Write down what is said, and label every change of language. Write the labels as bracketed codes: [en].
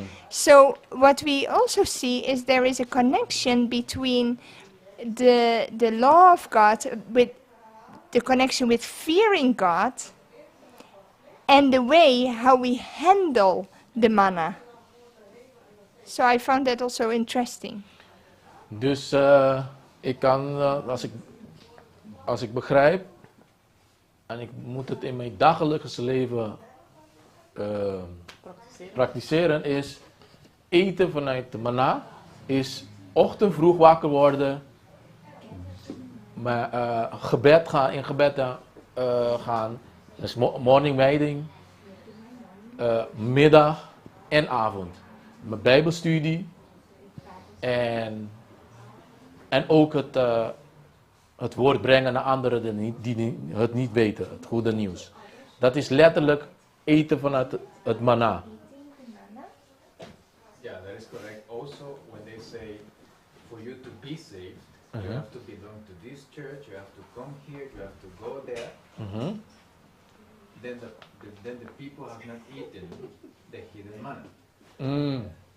[en] So what we also see is there is a connection between the law of God, with the connection with fearing God, and the way how we handle the manna. So I found that also interesting. [nl] Dus ik kan, als ik begrijp, en ik moet het in mijn dagelijkse leven praktiseren, is eten vanuit de manna, is ochtend vroeg wakker worden, gebed gaan, in gebed gaan, dus [en] morning meeting, [nl] middag en avond. Mijn bijbelstudie en ook het woord brengen naar anderen die het niet weten, het goede nieuws. Dat is letterlijk eten vanuit het manna. [en] Yeah, that is correct. Also, when they say for you to be saved, you have to belong to this church, you have to come here, you have to go there. Then the people have not eaten the hidden manna.